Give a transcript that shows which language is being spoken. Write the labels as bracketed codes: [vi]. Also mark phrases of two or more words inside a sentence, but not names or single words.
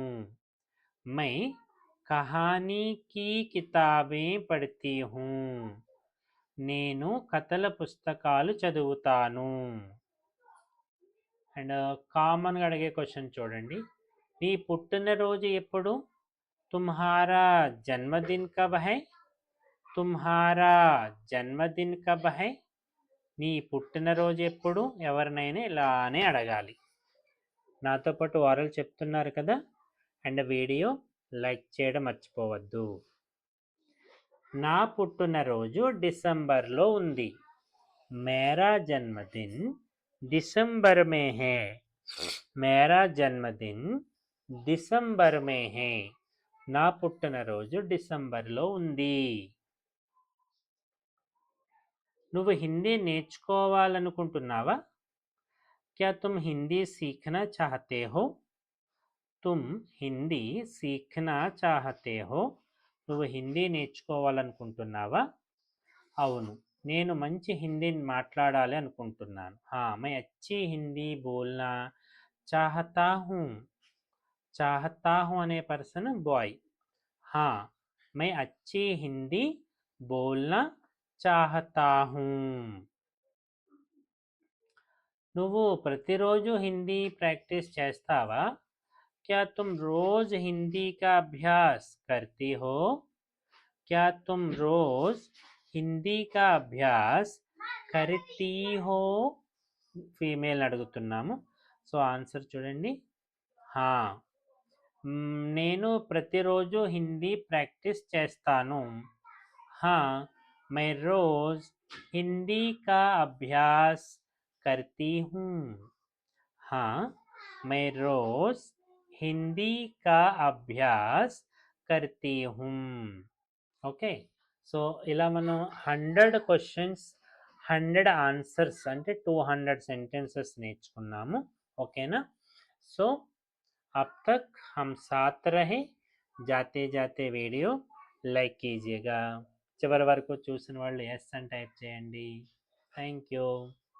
[hi] मैं कहानी की किताबें पढ़ती हूँ. [te] నేను కథల పుస్తకాలు చదువుతాను. అండ్ కామన్గా అడిగే క్వశ్చన్ చూడండి. నీ పుట్టినరోజు ఎప్పుడు? [hi] तुम्हारा जन्मदिन कब है? तुम्हारा जन्मदिन कब है? [te] నీ పుట్టినరోజు ఎప్పుడు? ఎవరినైనా ఇలానే అడగాలి. నాతో పాటు వారలు చెప్తున్నారు కదా. [en] and video like [te] చేయడం మర్చిపోవద్దు. నా పుట్టినరోజు డిసెంబర్లో ఉంది. [hi] मेरा जन्मदिन दिसंबर में है. मेरा जन्मदिन दिसंबर में है. నా పుట్టినరోజు డిసెంబర్లో ఉంది. [te] నువ్వు హిందీ నేర్చుకోవాలనుకుంటున్నావా? [hi] क्या तुम हिंदी सीखना चाहते हो? तुम हिंदी सीखना चाहते हो? నువ్వు హిందీ నేర్చుకోవాలనుకుంటున్నావా? [te] అవును, నేను మంచి హిందీని మాట్లాడాలి అనుకుంటున్నాను. [hi] मैं अच्छी हिंदी बोलना चाहता हूँ. चाहता हूँ [te] అనే [en] person boy. [hi] मैं अच्छी हिंदी बोलना चाहता हूँ. [te] నువ్వు ప్రతిరోజు హిందీ ప్రాక్టీస్ చేస్తావా? [hi] क्या तुम रोज हिंदी का अभ्यास करती हो? क्या तुम रोज हिंदी का अभ्यास करती हो? [te] ఫీమేల్ అడుగుతున్నాము. [en] so answer [te] చూడండి. నేను ప్రతిరోజు హిందీ ప్రాక్టీస్ చేస్తాను. [hi] मैं रोज हिंदी का अभ्यास करती हूँ. मैं रोज हिंदी का अभ्यास करती हूँ. [te] ఓకే. సో ఇలా మనం 100 క్వశ్చన్స్ 100 ఆన్సర్స్ అంటే 200 సెంటెన్సెస్ నేర్చుకున్నాము. ఓకేనా? సో [hi] अब तक हम साथ रहे. जाते जाते वीडियो लाइक कीजिएगा. [te] చివరి వరకు చూసిన వాళ్ళు ఎస్ అని టైప్ చేయండి. [en] Thank you.